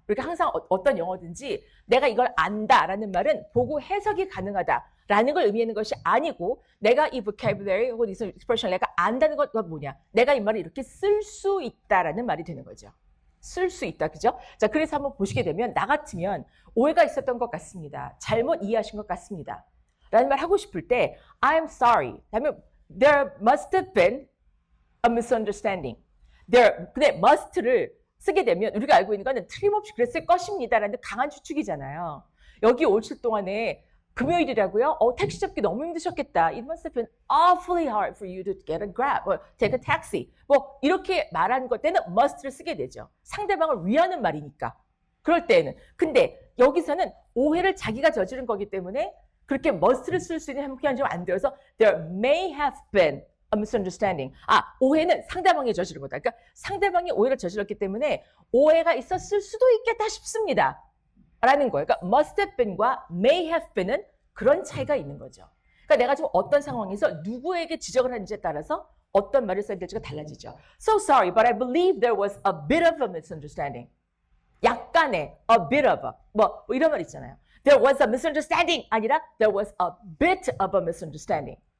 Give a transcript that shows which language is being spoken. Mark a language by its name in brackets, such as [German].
[Korean] 그러니까 항상 어떤 영어든지 내가 이걸 안다라는 말은 보고 해석이 가능하다라는 걸 의미하는 것이 아니고 내가 이 vocabulary 혹은 이 expression 내가 안다는 건 뭐냐. 내가 이 말을 이렇게 쓸 수 있다라는 말이 되는 거죠. 쓸 수 있다. 그죠? 자, 그래서 한번 보시게 되면 나 같으면 오해가 있었던 것 같습니다. 잘못 이해하신 것 같습니다. 라는 말 하고 싶을 때 [English] I'm sorry. [Korean] 다음에 [English] there must have been a misunderstanding. [Korean] 근데 must를 쓰게 되면 우리가 알고 있는 거는 틀림없이 그랬을 것입니다라는 강한 추측이잖아요. 여기 오실 동안에 금요일이라고요? 택시 잡기 너무 힘드셨겠다. [English] It must have been awfully hard for you to get a grab or take a taxi. [Korean] 뭐 이렇게 말하는 것 때는 must를 쓰게 되죠. 상대방을 위하는 말이니까. 그럴 때는. 근데 여기서는 오해를 자기가 저지른 거기 때문에 그렇게 must를 쓸 수 있는 형편이 좀 안 되어서 [English] there may have been a misunderstanding. [Korean] 오해는 상대방이 저지른 거다. 그러니까 상대방이 오해를 저질렀기 때문에 오해가 있었을 수도 있겠다 싶습니다. 라는 거예요. 그러니까 must have been과 may have been은 그런 차이가 있는 거죠. 그러니까 내가 지금 어떤 상황에서 누구에게 지적을 하는지에 따라서 어떤 말을 써야 될지가 달라지죠. [English] So sorry, but I believe there was a bit of a misunderstanding. [Korean] 약간의 [English] a bit of a [Korean] 뭐 이런 말 있잖아요. [English] There was a misunderstanding [Korean] 아니라 [English] there was a bit of a misunderstanding.